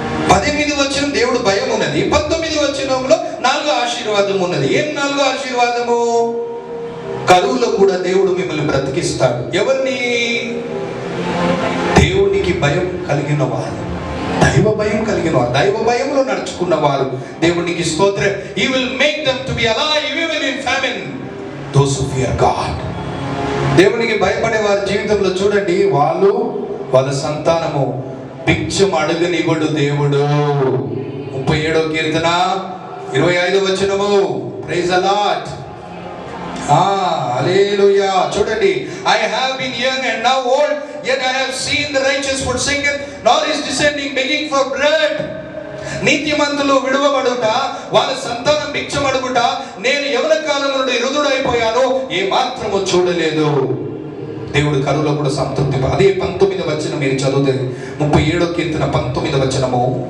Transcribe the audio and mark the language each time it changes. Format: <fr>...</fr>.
<te>18వ వచనం దేవుడు భయం ఉన్నది, 19వ వచనంలో 4వ ఆశీర్వాదం ఉన్నది. ఏం 4వ ఆశీర్వాదము? కరువులో కూడా దేవుడు మిమ్మల్ని బ్రతికిస్తాడు. ఎవరిని? దేవునికి భయం కలిగిన వారు, దైవ భయం కలిగిన వారు, దైవ భయంలో నడుచుకున్న వారు. దేవునికి స్తోత్రం.</te> <en>He will make them to be alive even in famine. Those who fear God.</en> <te>దేవునికి భయపడే వారి జీవితంలో చూడండి, వాళ్ళ సంతానము భిక్షం అడుగనివ్వడు దేవుడు. 37వ కీర్తన 25వ వచనము.</te> <en>Praise the Lord.</en> <te>హల్లెలూయా.</te> <en>చూడండి, I have been young and now old, yet I have seen the righteous forsaken, nor his descending begging for bread.</en> <te>నీతిమంతులు విడువబడుట, వాళ్ళ సంతానం భిక్షమడుగుట, నేను యవన కాలం నుండి వృద్ధుడైపోయాను, ఏ మాత్రము చూడలేదు. దేవుడు కరువులో కూడా సంతృప్తి. అదే 19వ వచనం మీరు చదివితే, 37వ కీర్తన 19వ వచనము.</te>